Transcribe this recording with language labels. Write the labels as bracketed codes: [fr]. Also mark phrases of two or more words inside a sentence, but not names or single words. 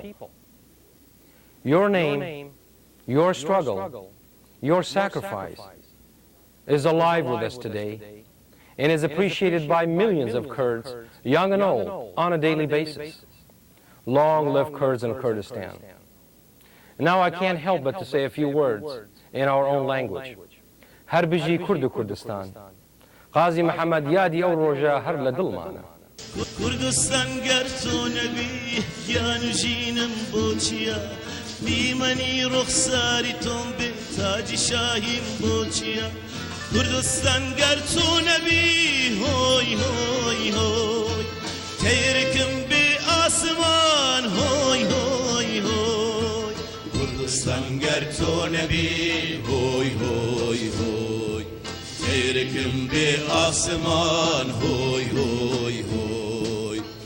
[en] Your name, your struggle, your sacrifice is alive with us today, and is appreciated by millions of Kurds, young and old, on a daily basis. Long live Kurds in Kurdistan. Now I can't help but to say a few words in our own language. [ku] هر بجی کرد کردستان قاضی محمد یادی او روژا هر لدل مانا کردستان گر تو نبی یان جینم بوچیا بیمنی رخساری تون به تاج شاهیم بوچیا کردستان گر تو نبی هوی هوی هوی تیرکم به آسمان هوی هوی هوی کردستان گر تو نبی هوی هوی هوی تیرکم به آسمان هوی هوی هوی